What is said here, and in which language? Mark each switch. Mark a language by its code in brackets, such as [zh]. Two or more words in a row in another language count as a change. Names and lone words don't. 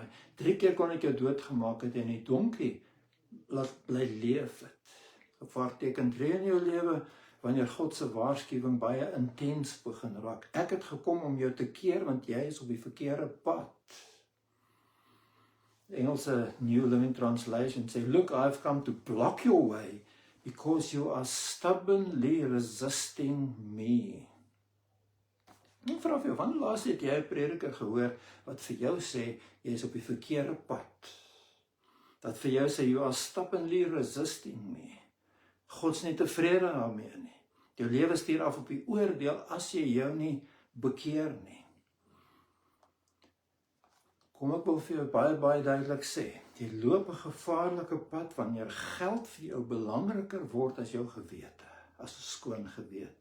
[af] 3 keer kon ek jou doodgemaak het en die donkie laat bly leef het. Gevaarteken tree in jou lewe wanneer God se waarskuwing baie intens begin raak. Ek het gekom om jou te keer, want jy is op die verkeerde pad. Die Engelse New Living Translation sê, [en] look, I've come to block your way because you are stubbornly resisting me. [af] Ek vra vir jou, wanneer laas het jy 'n prediker gehoor wat vir jou sê, jy is op die verkeerde pad? Dat vir jou sê, [en] you are stubbornly resisting me. [af] God's nie tevrede daarmee nie. Jou lewe stuur af op die oordeel as jy jou nie bekeer nie. Kom ek wil vir jou baie duidelik sê, jy loop 'n gevaarlike pad wanneer geld vir jou belangriker word as jou gewete, as 'n skoon gewete.